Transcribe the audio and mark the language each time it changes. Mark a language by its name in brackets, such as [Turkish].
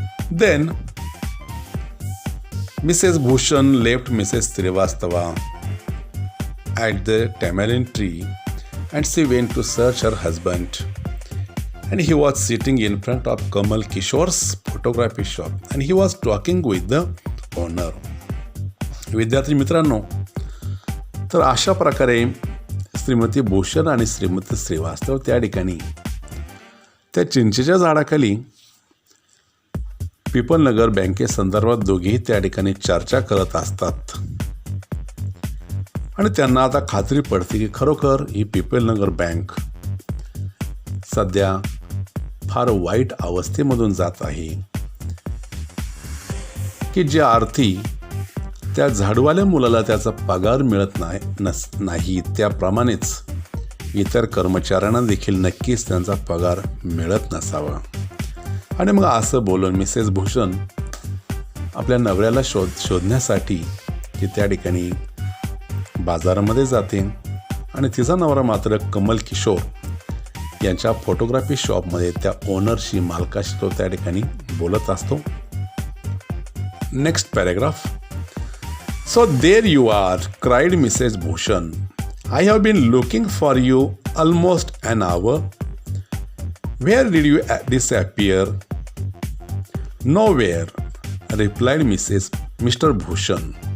[English] Then Mrs. Bhushan left Mrs. Srivastava at the tamarind tree and she went to search her husband. And he was sitting in front of Kamal Kishor's photography shop and he was talking with the owner. [Marathi] विद्यार्थी मित्रांनो, तर अशा प्रकारे श्रीमती भूषण आणि श्रीमती श्रीवास्तव त्या ठिकाणी त्या चिंचेच्या झाडाखाली पीपल नगर बँकेसंदर्भात दोघेही त्या ठिकाणी चर्चा करत असतात आणि त्यांना आता खात्री पडते की खरोखर ही पीपल नगर बँक सध्या फार वाईट अवस्थेमधून जात आहे की ज्या अर्थी त्या झाडवाल्या मुलाला त्याचा पगार मिळत नाही त्याप्रमाणेच इतर कर्मचाऱ्यांना देखील नक्कीच त्यांचा पगार मिळत नसावा. आणि मग असं बोलून मिसेस भूषण आपल्या नवऱ्याला शोधण्यासाठी ती त्या ठिकाणी बाजारामध्ये जाते आणि तिचा नवरा मात्र कमल किशोर यांच्या फोटोग्राफी शॉपमध्ये त्या ओनरशी मालकाशी तो त्या ठिकाणी बोलत असतो. [English] Next paragraph. So there you are, cried Mrs. Bhushan. I have been looking for you almost an hour. Where did you disappear? Nowhere, replied Mr. Bhushan.